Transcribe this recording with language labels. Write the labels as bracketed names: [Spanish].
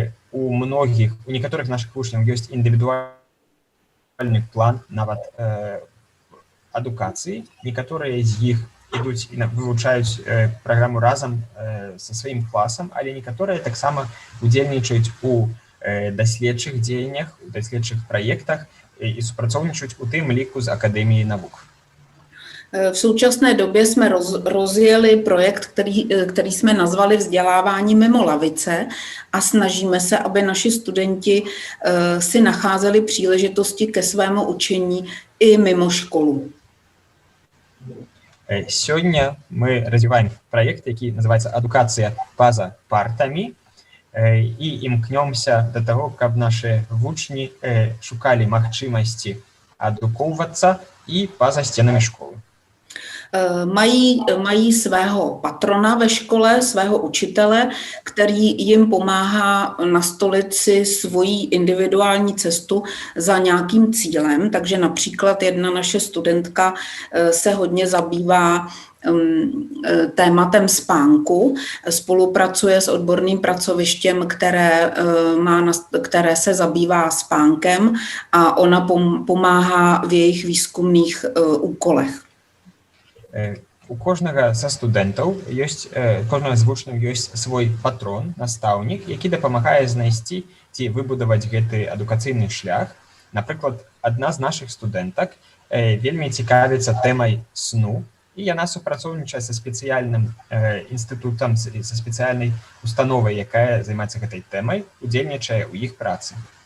[Belarusian] У некаторых нашых вучняў ёсць індывідуальны план нават адукацыі. Некаторыя з іх ідуць і вывучаюць праграму разам са сваім класам, але некаторыя таксама удзельнічаюць у даследчых дзеяннях, у даследчых праектах і супрацоўнічаюць у тым ліку з Акадэміяй навук. [Czech] V současné době jsme rozjeli projekt, který jsme nazvali Vzdělávání mimo lavice a snažíme se, aby naši studenti si nacházeli příležitosti ke svému učení i mimo školu. [Belarusian] Сёння мы развіваем праект, які называецца «Адукацыя па-за партамі» і імкнёмся да таго, каб нашы вучні шукалі магчымасці адукоўвацца і па-за сценамі школы. [Czech] Mají svého patrona ve škole, svého učitele, který jim pomáhá nastolit si svoji individuální cestu za nějakým cílem. Takže například jedna naše studentka se hodně zabývá tématem spánku, spolupracuje s odborným pracovištěm, které se zabývá spánkem a ona pomáhá v jejich výzkumných úkolech. [Belarusian] У кожнага са студэнтаў ёсць, кожнага з вучняў ёсць свой патрон, настаўнік, які дапамагае знайсці ці выбудаваць гэты адукацыйны шлях. Напрыклад, адна з нашых студэнтак вельмі цікавіцца тэмай сну, і яна супрацоўнічае са спецыяльным інстытутам, са спецыяльнай установай, якая займаецца гэтай тэмай, удзельнічае ў іх працы.